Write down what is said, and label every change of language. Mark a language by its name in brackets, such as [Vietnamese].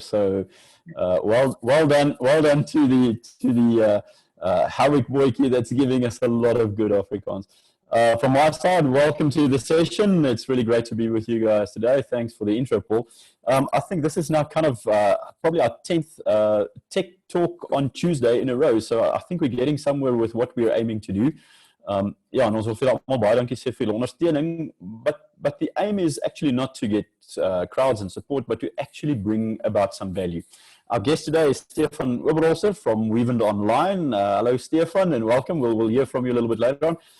[English] So well done to the Howick boykie that's giving us a lot of good Afrikaans. From my side, welcome to the session. It's really great to be with you guys today. Thanks for the intro, Paul. I think this is now kind of probably our 10th tech talk on Tuesday in a row. So I think we're getting somewhere with what we're aiming to do. [Afrikaans] Ja, en ons wil vir almal baie dankie sê vir die ondersteuning. [English] But the aim is actually not to get crowds and support, but to actually bring about some value. Our guest today is Stefan Oberholzer from Weavind Online. Hello, Stefan, and welcome. We'll hear from you a little bit later on.